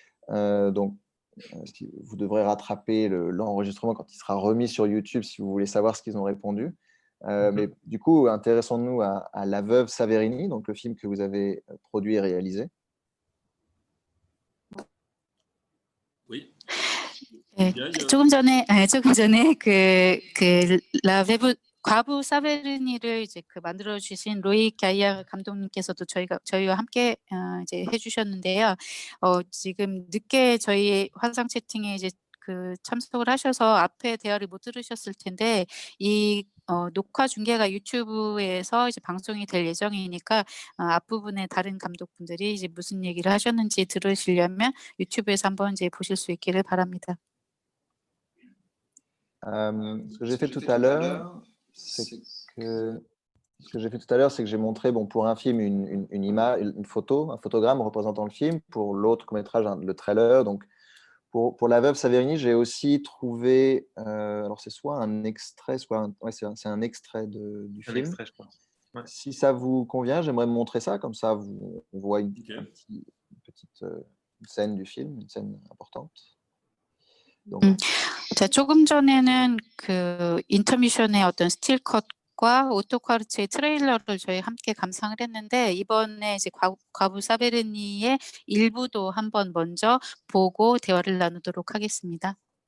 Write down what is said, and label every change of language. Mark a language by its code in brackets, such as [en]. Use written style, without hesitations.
[fr] Donc, vous devrez rattraper l'enregistrement quand il sera remis sur YouTube si vous voulez savoir ce qu'ils ont répondu. Mais du coup, intéressons-nous à La Veuve Saverini, donc le film que vous avez produit et réalisé. Oui. [ko] 네, 조금 전에 그 라베브 과부 사베르니를 이제 그 만들어 주신 로이 갸이아 감독님께서도 저희와 함께 이제 해주셨는데요. 지금 늦게 저희 화상 채팅에 이제 그 참석을 하셔서 앞에 대화를 못 들으셨을 텐데 이 녹화 중계가 유튜브에서 이제 방송이 될 예정이니까 앞부분에 다른 감독분들이 이제 무슨 얘기를 하셨는지 들으시려면 유튜브에서 한번 이제 보실 수 있기를 바랍니다. [fr] Ce que j'ai fait tout à l'heure, c'est que j'ai montré, bon, pour un film, une image, une photo, un photogramme représentant le film. Pour l'autre court-métrage, le trailer. Donc, pour La Veuve Saverini, j'ai aussi trouvé, alors c'est soit un extrait, soit c'est un extrait du film. Extrait, je pense. Ouais. Si ça vous convient, j'aimerais me montrer ça, comme ça on voit une petite scène du film, une scène importante. Donc, [ko] 자, 조금 전에는 그 인터미션의 어떤 스틸컷과 오토카르츠의 트레일러를 저희 함께 감상을 했는데 이번에 이제 과부 사베르니의 일부도 한번 먼저 보고 대화를 나누도록 하겠습니다.